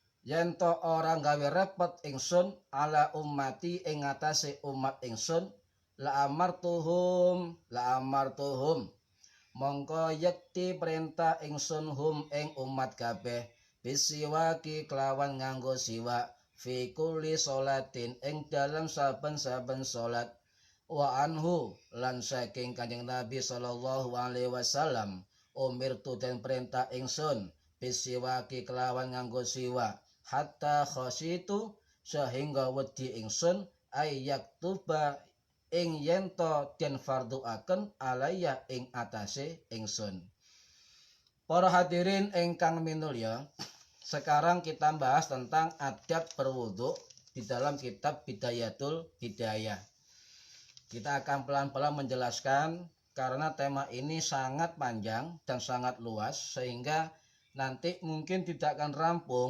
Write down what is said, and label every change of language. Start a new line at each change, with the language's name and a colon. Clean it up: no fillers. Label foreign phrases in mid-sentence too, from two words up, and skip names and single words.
Javanese: yen to ora gawe repot ingsun
Arabic: ala ummati
Javanese: ing atase umat ingsun
Arabic: la amartuhum
Javanese: mongko yekti perintah ingsun hum ing umat kabeh bisiwaki kelawan nganggo siwak
Arabic: fi kulli
Javanese: sholatin ing dalam saben-saben salat
Arabic: wa anhu
Javanese: lan saking Kanjeng Nabi
Arabic: sallallahu alaihi wasallam
Javanese: umirtu den perintah ingsun bisiwaki kelawan nganggo siwak
Arabic: hatta khasitu
Javanese: sehingga wedi ingsun ayak tuba ing yento den fardhuaken alaya ing atase ingsun. Para hadirin ingkang minulya,
Indonesian: sekarang kita bahas tentang adab berwudu di dalam kitab Bidayatul Hidayah. Kita akan pelan-pelan menjelaskan karena tema ini sangat panjang dan sangat luas sehingga nanti mungkin tidak akan rampung.